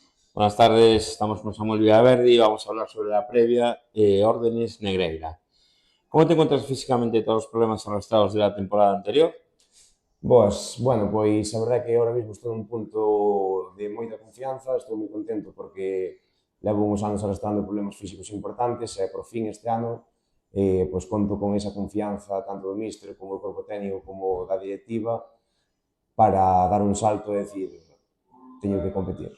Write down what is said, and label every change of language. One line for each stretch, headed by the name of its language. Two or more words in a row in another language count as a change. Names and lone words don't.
Spanish: Buenas tardes, estamos con Samuel Villaverdi y vamos a hablar sobre la previa Órdenes Negreira. ¿Cómo te encuentras físicamente de todos los problemas arrastrados de la temporada anterior?
Galician: Pois a verdade é que ahora mesmo estou nun punto de moita confianza, estou moi contento porque levo uns anos arrastrando problemas físicos importantes e por fin este ano pois conto con esa confianza tanto do míster como do corpo técnico como da directiva para dar un salto e decir teño que competir.